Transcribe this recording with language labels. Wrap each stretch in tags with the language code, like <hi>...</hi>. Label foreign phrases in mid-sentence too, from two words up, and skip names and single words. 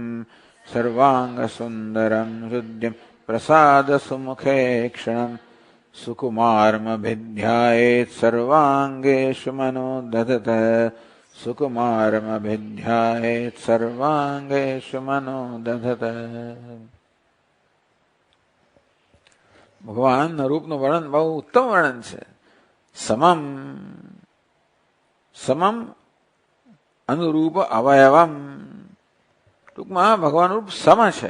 <sa>सर्वाङ्गसुन्दरम् हृद्यम् प्रसादसुमुखे क्षणम्. सुकुमारमभिध्यायेत् सर्वाङ्गेषु मनो दधत. सुकुमारमभिध्यायेत् सर्वाङ्गेषु मनो दधत.</sa> <gu>ભગવાનના રૂપનું વર્ણન બહુ ઉત્તમ વર્ણન છે.</gu> <sa>સમમ સમમ અનુરૂપ અવયવમ.</sa> <gu>ટૂંકમાં ભગવાન રૂપ સમ છે.</gu>